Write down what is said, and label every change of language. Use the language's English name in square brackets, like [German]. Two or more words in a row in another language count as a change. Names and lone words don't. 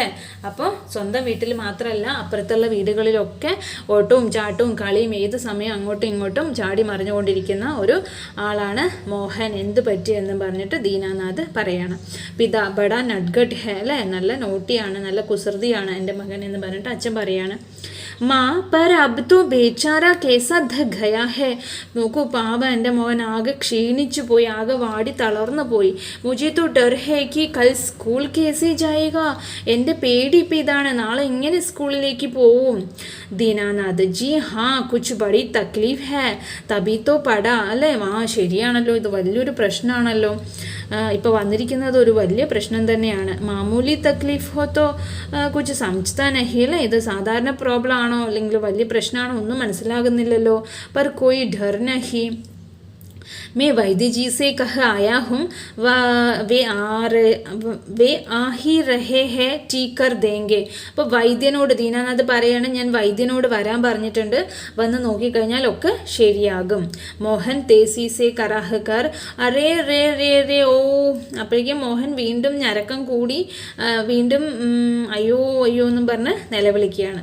[Malayalam] അപ്പോൾ സ്വന്തം വീട്ടിൽ മാത്രമല്ല അപ്പുറത്തുള്ള വീടുകളിലൊക്കെ ഓട്ടവും ചാട്ടവും കളിയും ഏത് സമയം അങ്ങോട്ടും ഇങ്ങോട്ടും ചാടി മറിഞ്ഞുകൊണ്ടിരിക്കുന്ന ഒരു ആളാണ് മോഹൻ, എന്ത് പറ്റിയെന്ന് പറഞ്ഞിട്ട് ദീനാനാഥ് പറയാണ്. [Hindi] पिता बड़ा नटखट है [Malayalam] അല്ലേ, നല്ല നോട്ടിയാണ്, നല്ല കുസൃതിയാണ് എൻ്റെ മകൻ എന്ന് പറഞ്ഞിട്ട് അച്ഛൻ പറയാണ്. [Hindi] माँ पर अब तो बेचारा कैसा थक गया है. [Malayalam] നോക്കൂ, പാവ എൻ്റെ മോൻ ആകെ ക്ഷീണിച്ചു പോയി, ആകെ വാടി തളർന്നു പോയി. [Hindi] മുझे तो डर है कि कल स्कूल कैसे जाएगा. [Malayalam] എൻ്റെ പേടി ഇപ്പം ഇതാണ്, നാളെ എങ്ങനെ സ്കൂളിലേക്ക് പോവും. [Hindi] दीनानाथ जी हाँ कुछ बड़ी तकलीफ़ है तभी तो पड़ा. [Malayalam] അല്ലേ, ശരിയാണല്ലോ, ഇത് വലിയൊരു പ്രശ്നമാണല്ലോ. ഇപ്പോൾ വന്നിരിക്കുന്നത് ഒരു വലിയ പ്രശ്നം തന്നെയാണ്. [Hindi] मामूली तकलीफ़ हो तो कुछ समझता नहीं [Malayalam] അല്ലേ, ഇത് സാധാരണ പ്രോബ്ലം ആണോ അല്ലെങ്കിൽ വലിയ പ്രശ്നമാണോ ഒന്നും മനസ്സിലാകുന്നില്ലല്ലോ. [Hindi] पर कोई डर नहीं. मैं वैद्य जी से कह आया हूँ, वे आ ही रहे हैं, ठीक कर देंगे. [Malayalam] അപ്പോൾ വൈദ്യനോട് ദീനാനാഥ് പറയാണ്, ഞാൻ വൈദ്യനോട് വരാൻ പറഞ്ഞിട്ടുണ്ട്, വന്ന് നോക്കിക്കഴിഞ്ഞാൽ ഒക്കെ ശരിയാകും. [Hindi] मोहन तेज़ी से कराह कर अरे रे रे रे ओ. [Malayalam] അപ്പോഴേക്കും മോഹൻ വീണ്ടും ഞരക്കം കൂടി വീണ്ടും അയ്യോ അയ്യോ എന്നും പറഞ്ഞ് നിലവിളിക്കുകയാണ്.